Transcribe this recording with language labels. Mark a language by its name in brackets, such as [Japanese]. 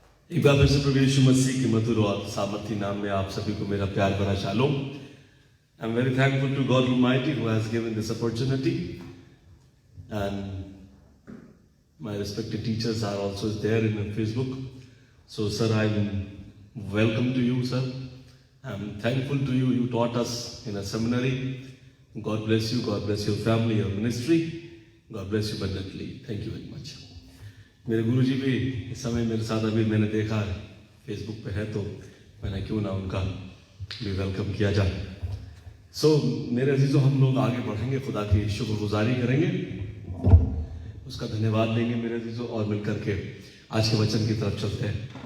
[Hindi] एक बार फिर से प्रभु यीशु मसीह के मधुर और सामर्थी नाम में आप सभी को मेरा प्यार भरा shalom. [English] I am very thankful to God almighty who has given this opportunity, and my respected teachers are also there in Facebook. So sir, I'm welcome to you, sir. I'm thankful to you. You taught us in a seminary. God bless you. God bless your family, your ministry. God bless you abundantly. Thank you very much. [Hindi] मेरे गुरुजी भी इस समय मेरे साथ अभी मैंने देखा है फेसबुक पे है, तो मैंने क्यों ना उनका भी वेलकम किया जाए। सो मेरे अजीजों, हम लोग आगे बढ़ेंगे, खुदा की शुक्रगुजारी करेंगे, उसका धन्यवाद देंगे मेरे अजीजों, और मिलकर के आज के वचन की तरफ चलते हैं।